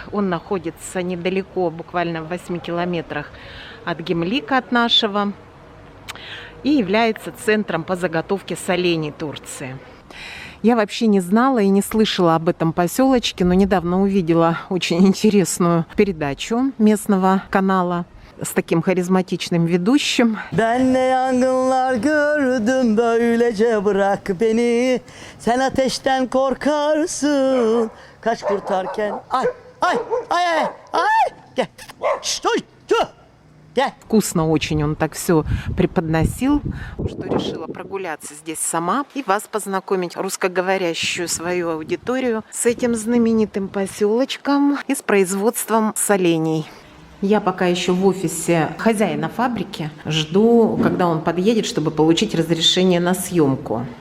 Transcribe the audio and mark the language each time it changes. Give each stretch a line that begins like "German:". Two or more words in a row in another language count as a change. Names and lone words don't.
Russian: Он находится недалеко, буквально в 8 километрах от Гемлика, от нашего, и является центром по заготовке солений Турции. Я вообще не знала и не слышала об этом поселочке, но недавно увидела очень интересную передачу местного канала с таким харизматичным ведущим.
Turkish: Ben ne yangınlar gördüm böylece bırak beni. Sen ateşten korkarsın. Kaç kurtarken. Ay ay ay ay ay. Gel.
Russian: Sтой. Вкусно очень он так все преподносил, что решила прогуляться здесь сама и вас познакомить, русскоговорящую свою аудиторию, с этим знаменитым поселочком и с производством солений. Я пока еще в офисе хозяина фабрики, жду, когда он подъедет, чтобы получить разрешение на съемку.